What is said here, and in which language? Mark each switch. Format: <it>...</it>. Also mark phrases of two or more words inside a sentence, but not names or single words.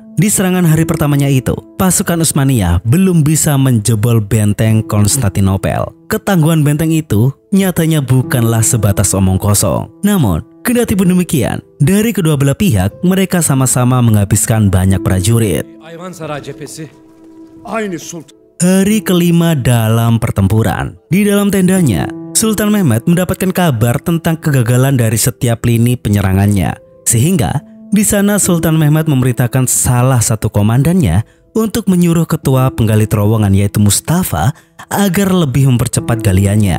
<id>Di serangan hari pertamanya itu, pasukan Utsmaniyah belum bisa menjebol benteng Konstantinopel. Ketangguhan benteng itu nyatanya bukanlah sebatas omong kosong. Namun, kendati pun demikian, dari kedua belah pihak mereka sama-sama menghabiskan banyak prajurit.</id> <tr>Ayvansaray cephesi. Aynı sultan.</tr> <id>Hari kelima dalam pertempuran, di dalam tendanya, Sultan Mehmed mendapatkan kabar tentang kegagalan dari setiap lini penyerangannya. Sehingga di sana Sultan Mehmed memerintahkan salah satu komandannya untuk menyuruh ketua penggali terowongan yaitu Mustafa agar lebih mempercepat galiannya.</id>